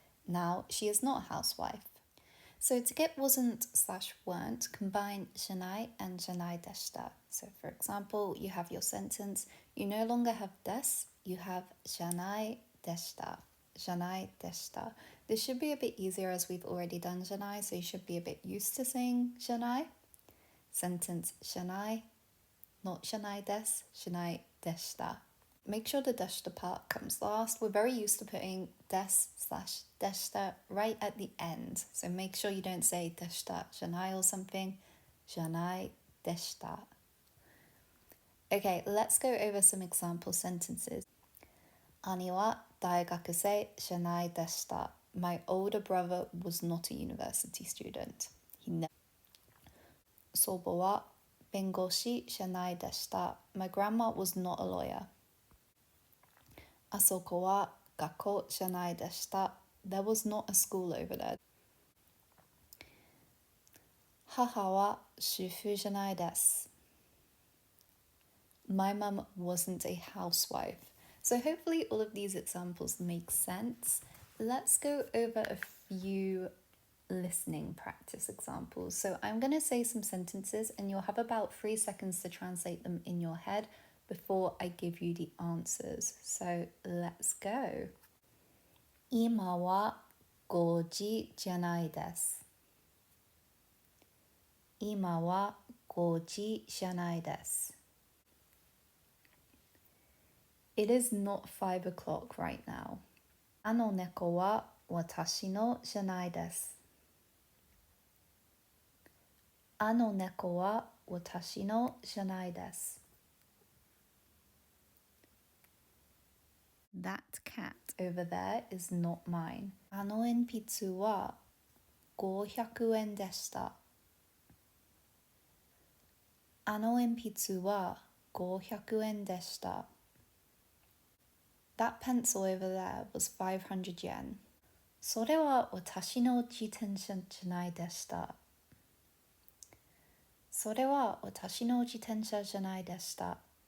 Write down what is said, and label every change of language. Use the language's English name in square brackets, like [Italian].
[English] Now she is not a housewife. So to get wasn't/weren't, combine じゃない and じゃないでした. So for example, you have your sentence, You no longer have des, you have じゃないでした。 [Japanese] じゃないでした。 [English] This should be a bit easier as we've already done じゃない, so you should be a bit used to saying じゃない. Sentence [Japanese] じゃない [English] not [Japanese] じゃないです、じゃないでした. [English] Make sure the でした part comes last. We're very used to putting des/でした right at the end. So make sure you don't say でしたじゃない or something. [Japanese] じゃないでした. [English] Okay, let's go over some example sentences. [Japanese] 兄は大学生じゃないでした. [English] My older brother was not a university student. He never. [Japanese] 祖母は弁護士じゃないでした. [English] My grandma was not a lawyer. [Japanese] あそこは学校じゃないでした. [English] There was not a school over there. [Japanese] 母は主婦じゃないです. [English] My mum wasn't a housewife. So hopefully all of these examples make sense. Let's go over a few listening practice examples. So I'm going to say some sentences and you'll have about 3 seconds to translate them in your head before I give you the answers. So let's go. [Japanese] 今は5時じゃないです. 今は5時じゃないです. [English] It is not 5 o'clock right now. [Japanese] あの猫は私のじゃないです. あの猫は私のじゃないです. [English] That cat over there is not mine. [Japanese] あの鉛筆は500円でした. あの鉛筆は500円でした. [English] That pencil over there was 500 yen. [Japanese] それは私の自転車じゃないでした. それは私の自転車じゃないでした.